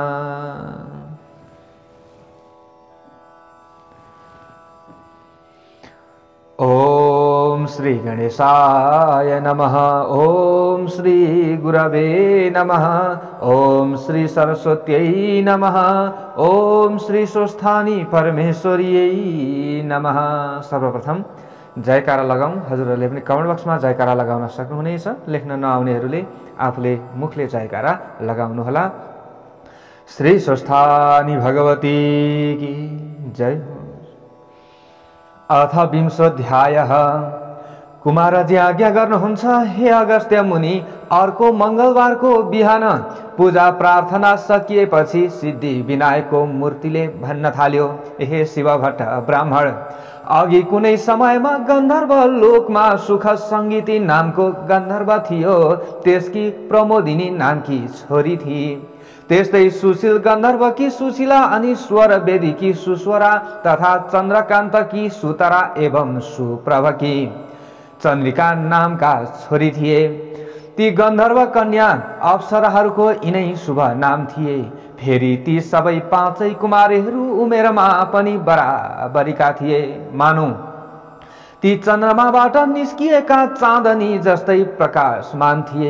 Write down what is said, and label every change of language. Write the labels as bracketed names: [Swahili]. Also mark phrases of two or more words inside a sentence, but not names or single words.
[Sanskrit] ओम श्री गणेशाय नमः। ओम श्री गुरवे नमः। ओम श्री सरस्वत्यै नमः। ओम श्री सुस्थानी परमेश्वर्यै नमः। [Nepali] सर्वप्रथम जयकारा लगाउँ। हजुरहरूले पनि [English] comment boxमा [Nepali] जयकारा लगाउन सक्नुहुनेछ। लेख्न नआउनेहरूले आफूले मुखले जयकारा लगाउनुहोला। [Hindi] श्री स्वस्थानी भगवती की जय। [Sanskrit] अथ विंशोऽध्यायः। [Nepali] कुमारजी आज्ञा गर्नुहुन्छ हे अगस्त्य मुनि, अर्को मंगलबारको बिहान पूजा प्रार्थना सकिएपछि सिद्धि विनायकको मूर्तिले भन्न थाल्यो, हे शिवभट्ट ब्राह्मण, अघि कुनै समयमा गन्धर्व लोकमा सुख सङ्गीती नामको गन्धर्व थियो। त्यसकी प्रमोदिनी नामकी छोरी थिए। त्यस्तै सुशील गन्धर्वकी सुशीला अनि स्वर वेदीकी सुस्वरा तथा चन्द्रकान्तकी सुतरा एवं सुप्रभकी चन्द्रिका नामका छोरी थिए। ती गन्धर्व कन्या अप्सराहरूको यिनै शुभ नाम थिए। फेरि ती सबै पाँचै कुमारीहरू उमेरमा पनि बराबरीका थिए। मानौ ती चन्द्रमाबाट निस्किएका चाँदनी जस्तै प्रकाशमान थिए।